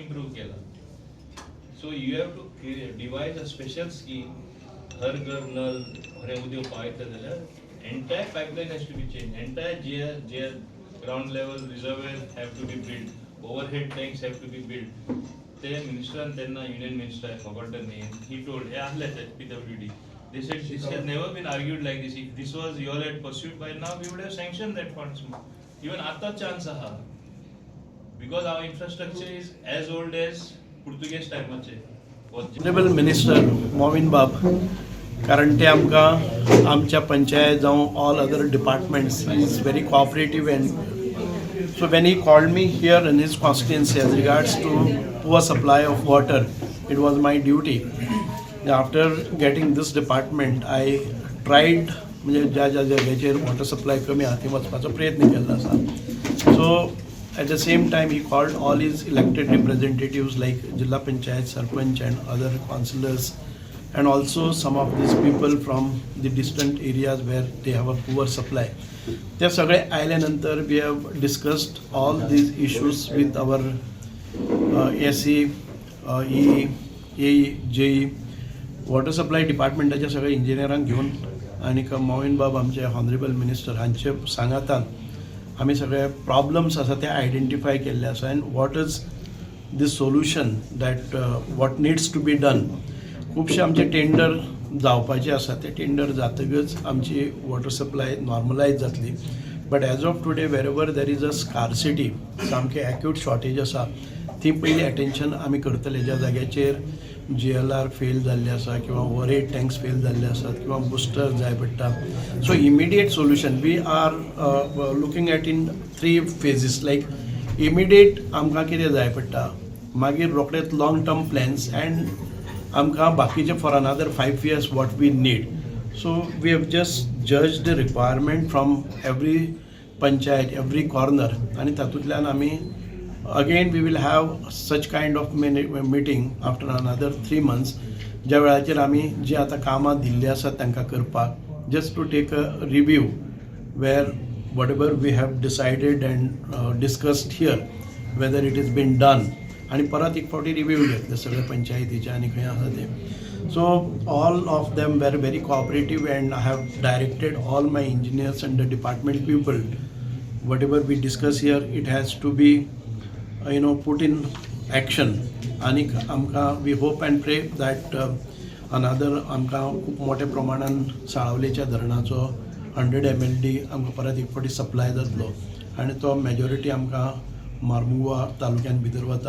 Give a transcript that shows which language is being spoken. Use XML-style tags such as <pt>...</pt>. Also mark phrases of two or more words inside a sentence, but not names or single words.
<kok>इम्प्रूव केला</kok> <en>so you have to devise a special scheme Har Ghar Nal</en> <kok>बरें उदक पावयता जाल्यार</kok> <en>entire pipeline has to be change entire je ground level reservoir have to be build overhead tanks have to be build ओवरहेड टँक्स हॅव टू बी बिल्ड</en> <kok>ते मिनिस्टरान तेन्ना युनियन मिनिस्टर</kok> <en>I forgotten name he told</en> <kok>हे आसले PWD.</kok> <en>They said this has never been argued like this. If this was you all had pursued by now, we would have sanctioned that funds. Even</en> <kok>आता chance aha,</kok> <en>because our infrastructure is as old as Portuguese time चे. Honorable Minister Momin Bab,</en> <kok>कारण ते आमकां आमच्या पंचायत जावं</kok> <en>all other departments is very cooperative and so when he called me here in his constituency as regards to poor supply of water, it was my duty. After getting this department, I tried</en> <kok>म्हणजे ज्या ज्या जाग्याचेर</kok> <en>water supply</en> <kok>कमी आहा थंय वचपाचो प्रयत्न केल्लो आसा.</kok> <en>so at the same time he called all his elected representatives like zilla panchayat sarpanch and other councillors and also some of these people from the distant areas where they have a poor supply.</en> <kok>ते सगळे आयले नंतर</kok> <en>we have discussed all these issues with our SE, EE, AE, JE, water supply</en> <kok>डिपार्टमेंटाच्या सगळ्या इंजिनियरांक घेऊन आणि मोमीन बाब आमचे</kok> <en>honorable minister</en> <kok>हांचे सांगातान आमी सगळे प्रॉब्लम्स आसा ते आयडेंटिफाय केल्ले आसा</kok> <en>and what is the solution that what needs to be done.</en> <kok>खुबशे आमचे टेंडर जावपाचे आसा ते टेंडर जातकच आमची</kok> <en>water supply</en> <kok>नॉर्मलायज जातली.</kok> <en>but as of today wherever there is a scarcity</en> <kok>सामके एक्यूट शॉर्टेज आसा ती पयली अटेंशन आमी करतले. ज्या जाग्याचेर GLR फेल जाल्ले आसा किंवा</kok> <en>overhead tanks</en> <kok>फेल जाल्ले आसात किंवा बुस्टर जाय पडटा.</kok> <en>so immediate solution we are looking at in 3 phases. like immediate</en> <kok>आमकां कितें जाय पडटा मागीर रोखडेच</kok> <en>long term plans and</en> <kok>आमकां बाकीचे</kok> <en>for another 5 years what we need. so we have just judge the requirement from every panchayat every corner</en> <kok>आनी तातूंतल्यान आमी</kok> <en>again we will have such kind of meeting after another 3 months</en> <kok>ज्या वेळाचेर आमी जी आतां कामां दिल्ली आसात तांकां करपाक</kok> <en>just to take a review where whatever we have decided and discussed here whether it has been done</en> <kok>आणि परत एक फावटी रिव्यू घेतले सगळे पंचायतीचे आनी खंय आसा ते.</kok> <en>So all of them were very cooperative and I have directed all my engineers and the department people whatever we discuss here it has to be put in action.</en> <kok>आणि आमकां</kok> <en>we hope and pray that another</en> <kok>आमकां खूब मोठ्या प्रमाणान साळावलेच्या धरणाचो 100 MLD आमकां परत एक फावटी सप्लाय जातलो आनी तो मेजॉरिटी आमकां मार्मुगांव तालुक्यान भितर वता.</kok>